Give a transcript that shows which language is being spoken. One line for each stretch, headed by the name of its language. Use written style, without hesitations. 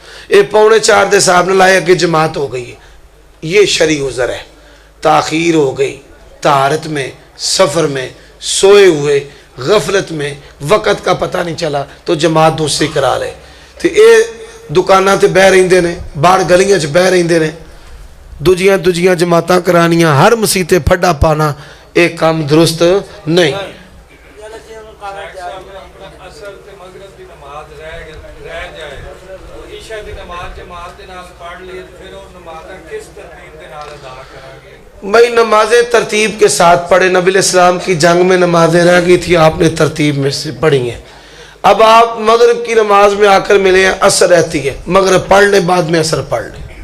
Urdu: یہ 3:45 دے صاحب نے لائے کہ جماعت ہو گئی ہے، یہ شرعی عذر ہے، تاخیر ہو گئی، طہارت میں، سفر میں، سوئے ہوئے، غفلت میں، وقت کا پتہ نہیں چلا تو جماعت دوسری کرا لے، تو
Punjabi: یہ دکاناں تے بہ رہندے نے، باہر گلیاں چ بہ رہندے نے، دوجیاں جماعتاں کرانیاں، ہر مسیتے پھڈا پانا، ایک کام درست نہیں۔ اصل تے مغرب دی نماز رہ جائے، عشاء دی نماز جماعت دے نال پڑھ لی، پھر وہ نمازاں کس ترتیب دے نال ادا کریں گے؟
Urdu: بھائی نمازیں ترتیب کے ساتھ پڑھے، نبی علیہ السلام کی جنگ میں نمازیں رہ گئی تھی، آپ نے ترتیب میں سے پڑھی ہیں۔ اب آپ مغرب کی نماز میں آ کر ملے ہیں، عصر رہتی ہے، مغرب پڑھ لیں، بعد میں عصر پڑھ لیں۔